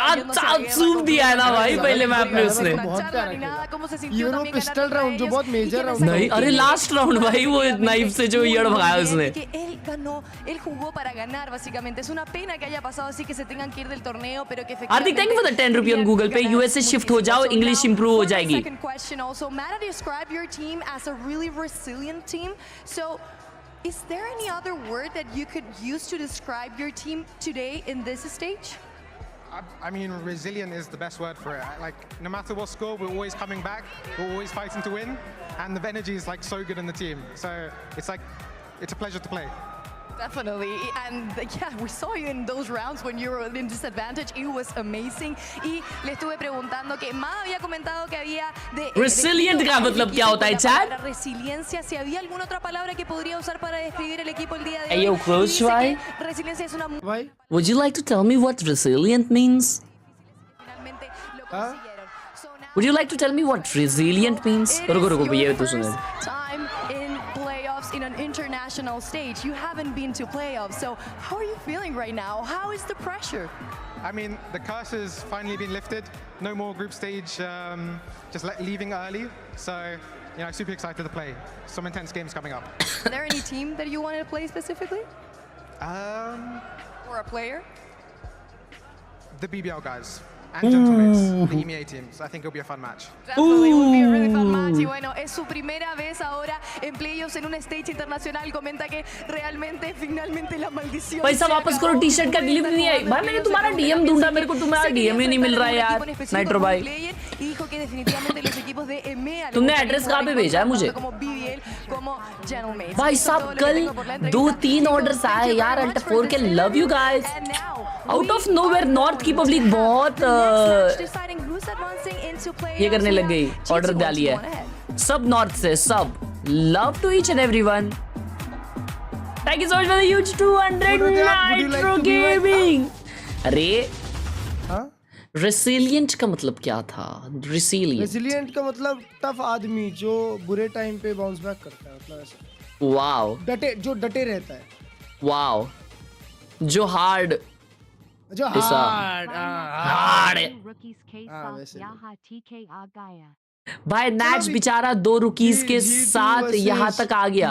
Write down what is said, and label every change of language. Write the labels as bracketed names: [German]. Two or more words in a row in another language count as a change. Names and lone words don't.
[Spanish] estaba [Hindi] चाप सूप दिया है ना भाई पहले मैप में उसने. इवन वो [English] pistol round [Hindi] जो बहुत [English] major round [Hindi] नहीं, अरे [English] last round [Hindi] भाई वो नाइफ से जो ईयर भगाया उसने. [Spanish] que él ganó, él jugó para ganar básicamente. Es una pena que haya pasado así, que se tengan que ir del torneo, pero que efectivamente. [English] Hardik, thank you for the 10 रुपये on Google Pay. USA shift [Hindi] हो जाओ, [English] English improve [Hindi] हो जाएगी. [English] Second question also, Mata described your team as a really resilient team. So, is there any other word that you could use to describe your team today in this stage? I mean, resilient is the best word for it. Like, no matter what score, we're always coming back. We're always fighting to win, and the energy is like so good in the team. So it's like, it's a pleasure to play. Definitely, and yeah, we saw you in those rounds when you were in disadvantage. It was amazing. [Spanish] Y le estuve preguntando que Ma había comentado que había de [Hindi] resilient का मतलब क्या होता है chat? [Spanish] Resiliencia. Si había alguna otra palabra que podría usar para describir el equipo el día de hoy. [English] Hey, yo, close try. [Spanish] Resiliencia es una. [English] Would you like to tell me what resilient means? Would you like to tell me what resilient means? [Hindi] रुको ये तो सुनो. [English] Time in playoffs in an international stage. You haven't been to playoffs, so how are you feeling right now? How is the pressure? I mean, the curse has finally been lifted. No more group stage, just leaving early. So, you know, super excited to play. Some intense games coming up. Is there any team that you wanted to play specifically? Or a player? The BBL guys. And gentlemen, the EMEA teams. I think it'll be a fun match. Definitely will be a really fun match. [Spanish] Y bueno, es su primera vez ahora en playoffs en un stage internacional. Comenta que realmente, finalmente la maldición. [Hindi] पैसा वापस करो, टी-शर्ट का डिलीवरी नहीं आई. भाई मैंने तुम्हारा डीएम ढूंढा, मेरे को तुम्हारा डीएम ही नहीं मिल रहा है यार. नाइट्रो भाई. [Spanish] Dijo que definitivamente los equipos de EMEA. [Hindi] तुमने एड्रेस कहाँ पे भेजा है मुझे? [Spanish] Como BBL, como Gentlemen. [Hindi] भाई साहब कल 2-3 ऑर्डर्स आए यार. अल्टा 4 के [English] love you guys. out of nowhere [Hindi] नॉर्थ की पब्लिक बहुत ये करने लग गई. ऑर्डर डाली है सब नॉर्थ से. [English] सब love to each and everyone. thank you so much for the huge 200 Nitro Gaming. [Hindi] अरे रेसिलिएंट का मतलब क्या था? रेसिलिएंट का मतलब टफ आदमी जो बुरे टाइम पे [English] bounce back [Hindi] करता है, मतलब ऐसा. वाओ. डटे रहता है. वाओ. जो हार्ड भाई नैच बेचारा 2 रुकीज के साथ यहाँ तक आ गया.